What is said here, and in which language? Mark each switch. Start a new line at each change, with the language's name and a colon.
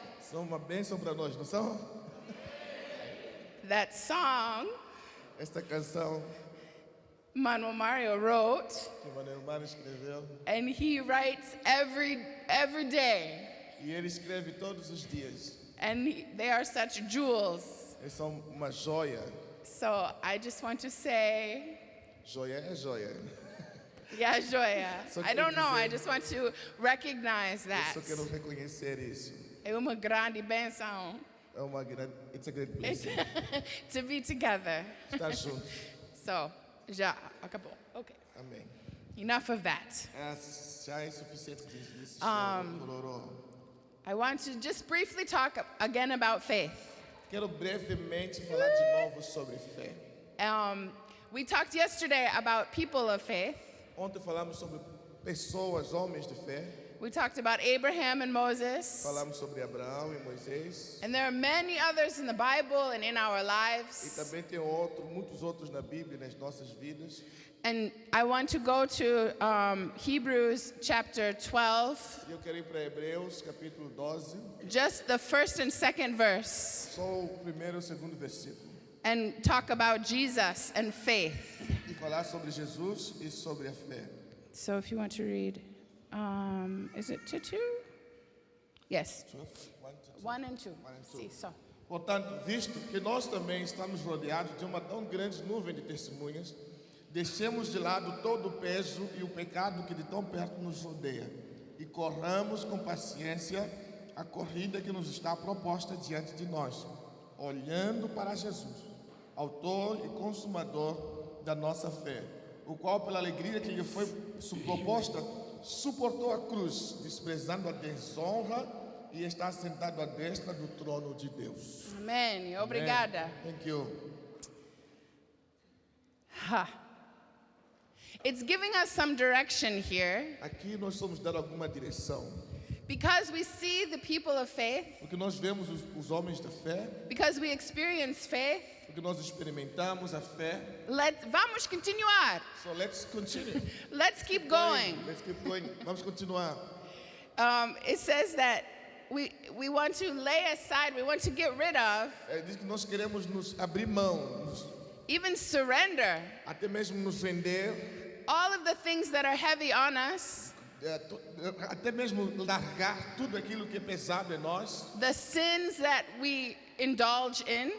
Portuguese: são uma bênção para nós, não são?
English: That song
Portuguese: Esta canção
English: Manuel Mario wrote,
Portuguese: que Manuel Mar escreveu,
English: and he writes every day.
Portuguese: e ele escreve todos os dias.
English: And they are such jewels.
Portuguese: Eles são uma joia.
English: So I just want to say,
Portuguese: Joia é joia. yeah, joia. Só
English: I don't know. I
Portuguese: dizer-
English: just want to recognize
Portuguese: Eu
English: that.
Portuguese: só quero reconhecer isso. É uma grande benção É uma grande,
English: it's a great blessing. to be together.
Portuguese: Estar juntos. So, já acabou. Okay. Amém.
English: Enough of that.
Portuguese: Já é suficiente disso. Cororó.
English: I want to just briefly talk again about faith.
Portuguese: Quero brevemente falar de novo sobre fé.
English: We talked yesterday about people of faith.
Portuguese: Ontem falamos sobre pessoas, homens de fé.
English: We talked about Abraham and Moses.
Portuguese: Falamos sobre Abraão e Moisés.
English: And there are many others in the Bible and in our
Portuguese: E
English: lives.
Portuguese: também tem muitos outros na Bíblia, nas nossas vidas.
English: And I want to go to Hebrews chapter 12,
Portuguese: E eu quero ir para Hebreus, capítulo 12.
English: just the first and second verse,
Portuguese: Só o primeiro e o segundo versículo.
English: and talk about Jesus and faith.
Portuguese: E falar sobre Jesus e sobre a fé.
English: So if you want to read, is it to 2? Yes, 1 and 2. See, so.
Portuguese: Portanto, visto que nós também estamos rodeados de uma tão grande nuvem de testemunhas, deixemos de lado todo o peso e o pecado que de tão perto nos rodeia e corramos com paciência a corrida que nos está proposta diante de nós, olhando para Jesus, autor e consumador da nossa fé, o qual, pela alegria que lhe foi proposta, suportou a cruz, desprezando a desonra e está sentado à destra do trono de Deus. Amen. Obrigada.
English: Thank you. Ha. It's giving us some direction here
Portuguese: Aqui nós somos dar alguma direção,
English: because we see the people of faith,
Portuguese: porque nós vemos os homens da fé,
English: because we experience faith.
Portuguese: porque nós experimentamos a fé. Vamos continuar.
English: So let's continue. Let's keep going. Let's keep going.
Portuguese: Vamos continuar.
English: It says that we want to lay aside, we want to get rid of,
Portuguese: Diz que nós queremos nos abrir mão,
English: even surrender
Portuguese: até mesmo nos render,
English: all of the things that are heavy on us,
Portuguese: até mesmo largar tudo aquilo que é pesado em nós,
English: the sins that we indulge in,